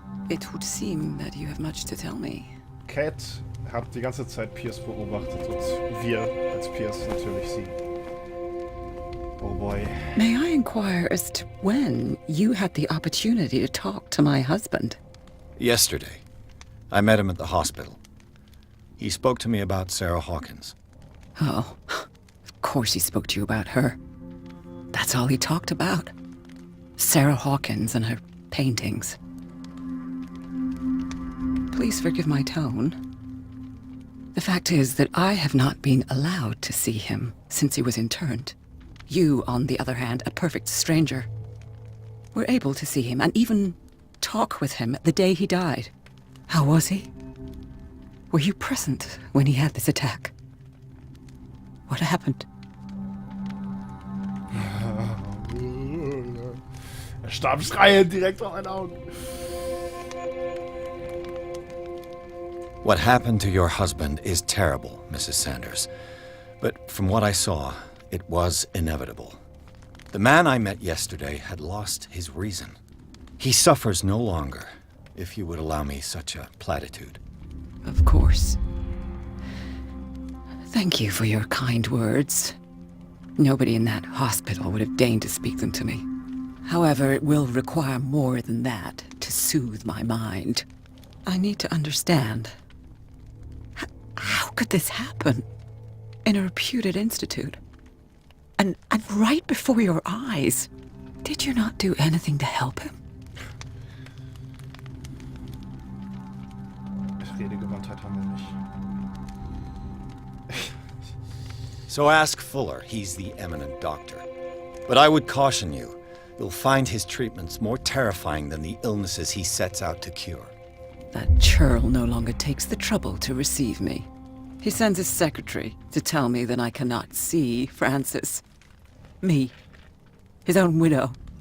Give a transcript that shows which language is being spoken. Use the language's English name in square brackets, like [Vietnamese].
[English] It would seem that you have much to tell me. [German] Cat hat die ganze Zeit Pierce beobachtet und wir als Pierce natürlich sie. [English] Oh boy. May I inquire as to when you had the opportunity to talk to my husband? Yesterday. I met him at the hospital. He spoke to me about Sarah Hawkins. Oh, of course he spoke to you about her. That's all he talked about. Sarah Hawkins and her paintings. Please forgive my tone. The fact is that I have not been allowed to see him since he was interned. You, on the other hand, a perfect stranger, were able to see him and even talk with him the day he died. How was he? Were you present when he had this attack? What happened? [German] Er starb schreiend direkt auf meine Augen. [English] What happened to your husband is terrible, Mrs. Sanders. But from what I saw, it was inevitable. The man I met yesterday had lost his reason. He suffers no longer, if you would allow me such a platitude. Of course. Thank you for your kind words. Nobody in that hospital would have deigned to speak them to me. However, it will require more than that to soothe my mind. I need to understand. How could this happen? In a reputed institute? And right before your eyes? Did you not do anything to help him? [German] Redegewandtheit haben wir nicht. [English] So ask Fuller, he's the eminent doctor. But I would caution you, you'll find his treatments more terrifying than the illnesses he sets out to cure. That churl no longer takes the trouble to receive me. He sends his secretary to tell me that I cannot see Francis. Me. His own widow.